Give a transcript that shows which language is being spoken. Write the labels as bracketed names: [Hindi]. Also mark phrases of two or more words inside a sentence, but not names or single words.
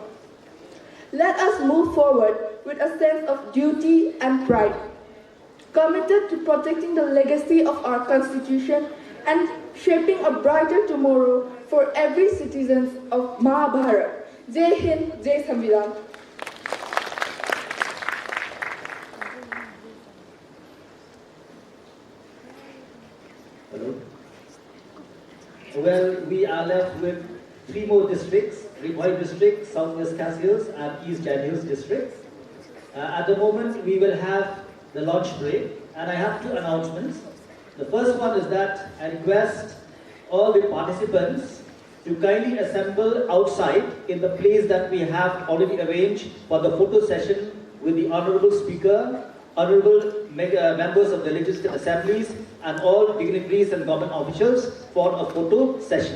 [English] Let us move forward with a sense of duty and pride, committed to protecting the legacy of our Constitution and shaping a brighter tomorrow for every citizen of Bharat. [Hindi] जय हिंद, जय संविधान. [English] Hello. Well, we are left with 3 more districts: Bhoi district, Southwest Khasi Hills, and East Jaintia Hills districts. At the moment, we will have the launch parade, and I have 2 announcements. The first one is that I request all the participants to kindly assemble outside in the place that we have already arranged for the photo session with the Honorable Speaker, Honorable members of the legislative assemblies, and all dignitaries and government officials for a photo session.